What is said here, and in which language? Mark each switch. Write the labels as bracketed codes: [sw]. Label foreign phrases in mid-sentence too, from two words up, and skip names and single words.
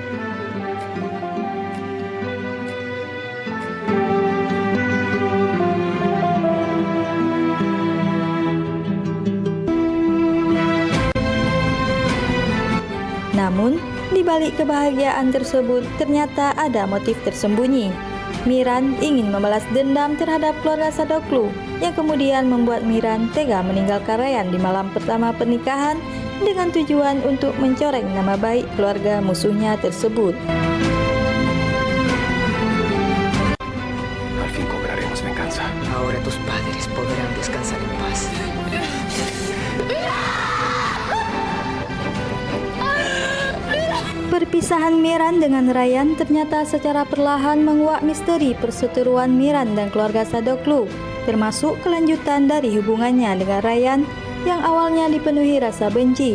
[id] Namun, di balik kebahagiaan tersebut ternyata ada motif tersembunyi. Miran ingin membalas dendam terhadap keluarga Sadoklu yang kemudian membuat Miran tega meninggalkan Rayyan di malam pertama pernikahan dengan tujuan untuk mencoreng nama baik keluarga musuhnya tersebut. [es] Al fin cobraremos venganza. Ahora tus padres podrán descansar en paz. [id] Perpisahan Miran dengan Rayyan ternyata secara perlahan menguak misteri perseteruan Miran dan keluarga Sadoklu, termasuk kelanjutan dari hubungannya dengan Rayyan yang awalnya dipenuhi rasa benci.